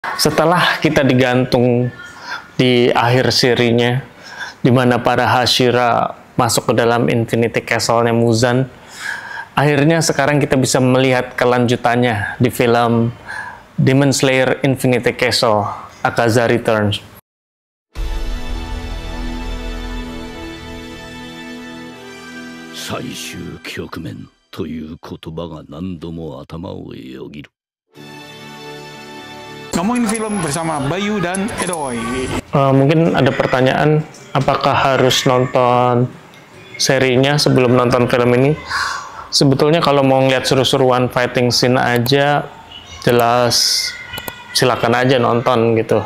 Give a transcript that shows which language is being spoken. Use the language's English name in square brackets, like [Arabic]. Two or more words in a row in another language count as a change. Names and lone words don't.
[Indonesian] Setelah kita digantung di akhir serinya, di mana para Hashira masuk ke dalam Infinity Castle-nya Muzan, akhirnya sekarang kita bisa melihat kelanjutannya di film Demon Slayer Infinity Castle, Akaza Returns. [Japanese] 最終局面という言葉が何度も頭をよぎる。 [Indonesian] Ngomongin film bersama Bayu dan Edoy. Mungkin ada pertanyaan, apakah harus nonton serinya sebelum nonton film ini? Sebetulnya kalau mau ngeliat seru-seruan [English] fighting scene [Indonesian] aja, jelas silakan aja nonton gitu.